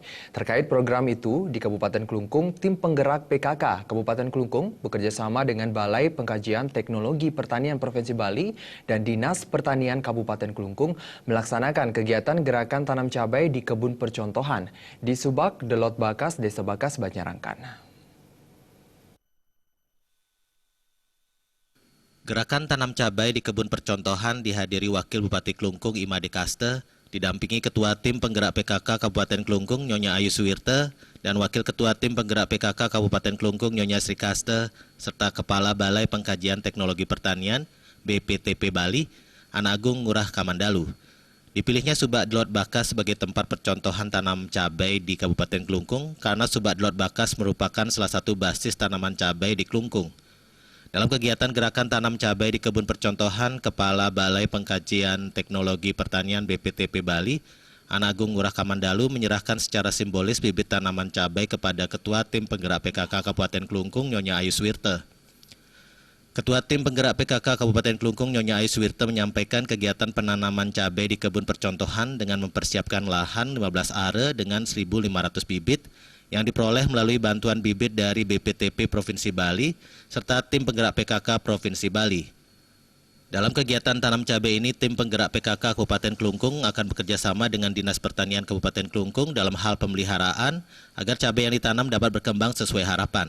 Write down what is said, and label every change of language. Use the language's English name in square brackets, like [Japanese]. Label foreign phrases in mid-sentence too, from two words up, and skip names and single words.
[Indonesian] Terkait program itu, di Kabupaten Kelungkung, tim penggerak PKK Kabupaten Kelungkung bekerjasama dengan Balai Pengkajian Teknologi Pertanian Provinsi Bali dan Dinas Pertanian Kabupaten Kelungkung melaksanakan kegiatan Gerakan Tanam Cabai di Kebun Percontohan di Subak, Delot Bakas, Desa Bakas, Banjarangkan. Gerakan tanam cabai di Kebun Percontohan dihadiri Wakil Bupati Kelungkung Imade Kaste, didampingi Ketua Tim Penggerak PKK Kabupaten Kelungkung Nyonya Ayu Suwirte, dan Wakil Ketua Tim Penggerak PKK Kabupaten Kelungkung Nyonya Sri Kaste, serta Kepala Balai Pengkajian Teknologi Pertanian BPTP Bali, Anagung Ngurah Kamandalu. Dipilihnya Subak Delot Bakas sebagai tempat percontohan tanam cabai di Kabupaten Kelungkung karena Subak Delot Bakas merupakan salah satu basis tanaman cabai di Kelungkung. Dalam kegiatan Gerakan Tanam Cabai di Kebun Percontohan, Kepala Balai Pengkajian Teknologi Pertanian BPTP Bali, Anagung Ngurah Kamandalu menyerahkan secara simbolis bibit tanaman cabai kepada Ketua Tim Penggerak PKK Kabupaten Kelungkung Nyonya Ayu Suwirte. Ketua Tim Penggerak PKK Kabupaten Kelungkung Nyonya Ayu Suwirte menyampaikan kegiatan penanaman cabai di Kebun Percontohan dengan mempersiapkan lahan 15 are dengan 1.500 bibit yang diperoleh melalui bantuan bibit dari BPTP Provinsi Bali serta Tim Penggerak PKK Provinsi Bali. Dalam kegiatan tanam cabai ini, Tim Penggerak PKK Kabupaten Kelungkung akan bekerjasama dengan Dinas Pertanian Kabupaten Kelungkung dalam hal pemeliharaan agar cabai yang ditanam dapat berkembang sesuai harapan.